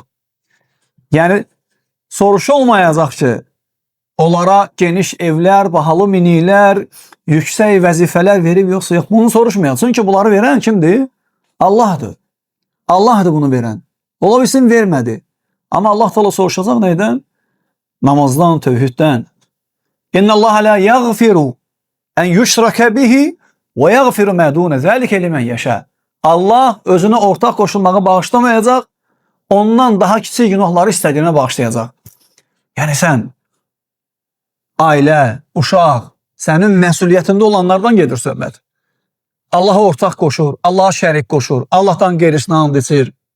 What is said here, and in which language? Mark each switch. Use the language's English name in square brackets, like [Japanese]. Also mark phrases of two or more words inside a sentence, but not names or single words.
[Azerbaijani] Yəni soruşulmayacaq ki, onlara geniş evlər, bahalı miniklər, yüksək vəzifələr verib yoxsa yox? Bunu soruşmayacaq. Çünki bunları verən kimdir? Allahdır. Allahdır bunu verən. Ola bilsin vermədi. Amma Allah Teala soruşacaq neydən? Namazdan, tövhiddən. [Arabic] إن الله لا يغفر أن يشرك به ويغفر ما دون ذلك لمن يشاء. [Azerbaijani] Allah özünə ortaq qoşulmağı bağışlamayacaq, ondan daha kiçik günahları istədiyinə bağışlayacaq. Yəni sən ailə, uşaq, sənin məsuliyyətində olanlardan gedir söhbət. Allaha ortaq qoşur, Allaha şərik qoşur, Allahdan qeyrisinə and içir.